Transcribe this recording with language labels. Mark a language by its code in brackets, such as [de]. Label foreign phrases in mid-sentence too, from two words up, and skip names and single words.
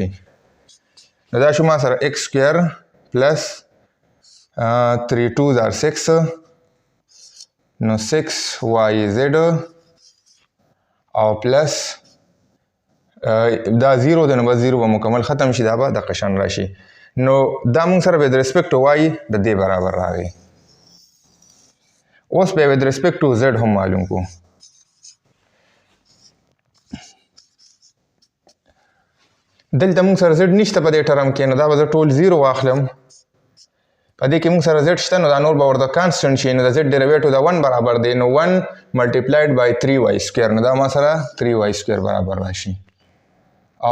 [ps] نو دا شو ما سره x [en] square plus [ps] 3 2 are 6 نو 6yz او پلس دا 0 دی نو بس 0 به مکمل ختم شي دا به د قشن راشي نو دا موږ سره [en] with respect to y [ps] د دې برابر راغی. اوس به [en] with respect to z [ps] هم معلوم کو دلته موږ سره z نشته په دې ټرم کې نو دا به زه ټول 0 واخلم په دې کې موږ سره z شته نو دا نور به ورته کانسټنټ شي نو د z ډیریویټیو د 1 برابر دی نو 1 [en] multiplied by [ps] 3y سکویر نو دا ما سره 3y سکویر برابر راشي او